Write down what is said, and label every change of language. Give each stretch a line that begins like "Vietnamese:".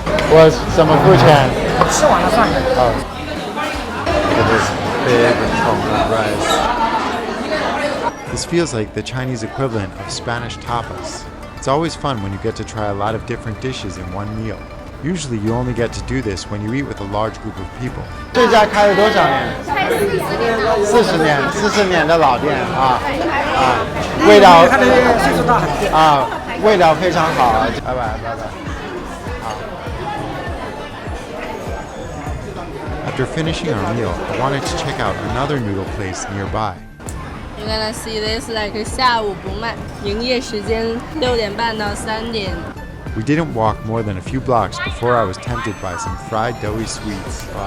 English: What's some food can? Oh. Look at this big tofu rice. This feels like the Chinese equivalent of Spanish tapas. It's always fun when you get to try a lot of different dishes in one meal. Usually you only get to do this when you eat with a large group of people.
Chinese: 这家开了多少年？40年的老店啊，味道味道非常好。拜拜。
English: After finishing our meal, I wanted to check out another noodle place nearby. You're gonna see this like
Chinese: 下午不卖，营业时间6点半到3点。
English: We didn't walk more than a few blocks before I was tempted by some fried doughy sweets.